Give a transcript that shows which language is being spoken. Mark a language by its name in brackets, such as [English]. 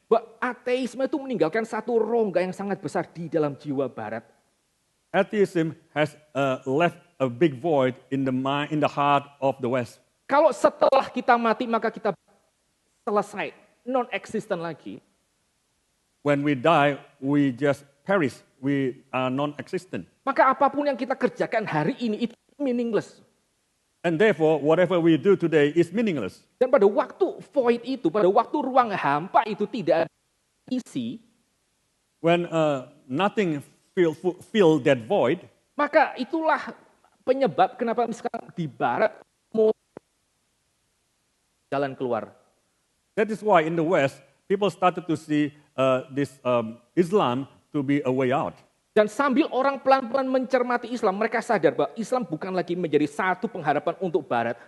[Indonesian] bahwa ateisme itu meninggalkan satu rongga yang sangat besar di dalam jiwa Barat. [English] Atheism has left a big void in the mind, in the heart of the West. [Indonesian] Kalau setelah kita mati maka kita selesai, non-existent lagi. [English] When we die, we just perish. We are non-existent. [Indonesian] Maka apapun yang kita kerjakan hari ini itu meaningless. [English] And therefore, whatever we do today is meaningless. [Indonesian] Dan pada waktu void itu, pada waktu ruang hampa itu tidak ada isi, [English] When nothing fill that void, [Indonesian] maka itulah penyebab kenapa sekarang di Barat mau jalan keluar. [English] that is why in the West, people started to see this Islam to be a way out. [Indonesian] Dan sambil orang pelan-pelan mencermati Islam, mereka sadar bahwa Islam bukan lagi menjadi satu pengharapan untuk Barat.